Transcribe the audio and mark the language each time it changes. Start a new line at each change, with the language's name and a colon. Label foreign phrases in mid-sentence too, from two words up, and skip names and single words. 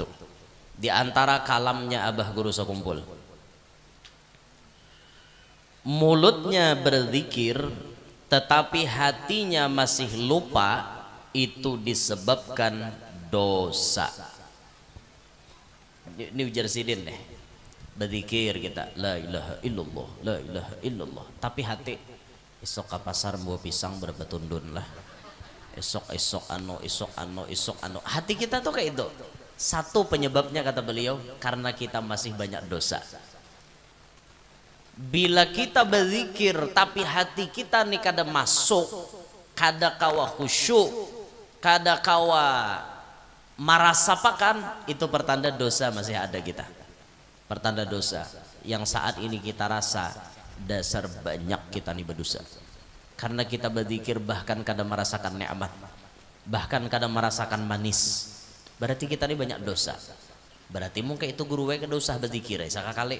Indonesian: Di antara kalamnya Abah Guru sekumpul, mulutnya berzikir tetapi hatinya masih lupa, itu disebabkan dosa.
Banjar: Ini ujar sidin deh, berzikir kita
Arabic: la ilaha illallah, la ilaha illallah,
Banjar: tapi hati esok ke pasar bawa pisang berapa tundun lah, esok anu, hati kita tuh kayak itu.
Indonesian: Satu penyebabnya kata beliau karena kita masih banyak dosa.
Banjar: Bila kita berzikir tapi hati kita nih kada masuk, kada kawa khusyuk, kada kawa marasapakan, itu pertanda dosa masih ada kita. Pertanda dosa yang saat ini kita rasa dasar banyak kita nih berdosa. Karena kita berzikir bahkan kada merasakan nikmat, bahkan kada merasakan manis. Berarti kita ini banyak dosa. Berarti mungkin itu guru we kada usah berzikir sekali.